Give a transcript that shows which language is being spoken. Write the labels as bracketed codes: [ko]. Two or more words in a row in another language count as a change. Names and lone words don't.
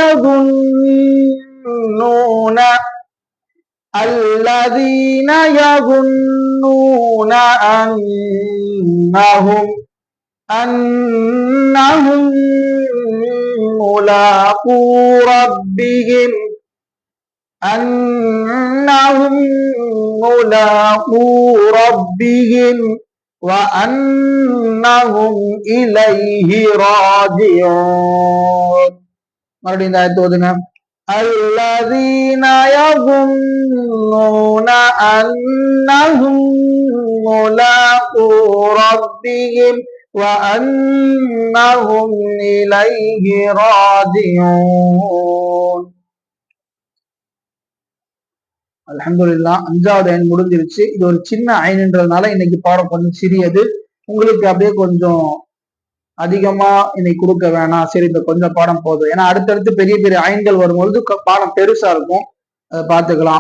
[ar] يَظُنُّونَ أَنَّهُم مُّلَاقُو رَبِّهِمْ وَأَنَّهُمْ إِلَيْهِ راجعون. [ta] மறுபடியும் இந்த ஆயத்து ஓதுங்க. [ar] الَّذِينَ يَظُنُّونَ أَنَّهُم مُّلَاقُو رَبِّهِمْ وَأَنَّهُمْ إِلَيْهِ راجعون. [ta] அல்ஹம்துலில்லாஹ். 5வது ஐன் முடிஞ்சிருச்சு. இது ஒரு சின்ன ஐன்ன்றதுனால இன்னைக்கு பாடம் கொஞ்சம் சிறியது. உங்களுக்கு அப்படியே கொஞ்சம் அதிகமா இன்னைக்கு கொடுக்க வேணாம், சரி இந்த கொஞ்சம் பாடம் போதும். ஏன்னா அடுத்தடுத்து பெரிய பெரிய ஐன்கள் வரும்பொழுது பாடம் பெருசா இருக்கும், அதை பார்த்துக்கலாம்.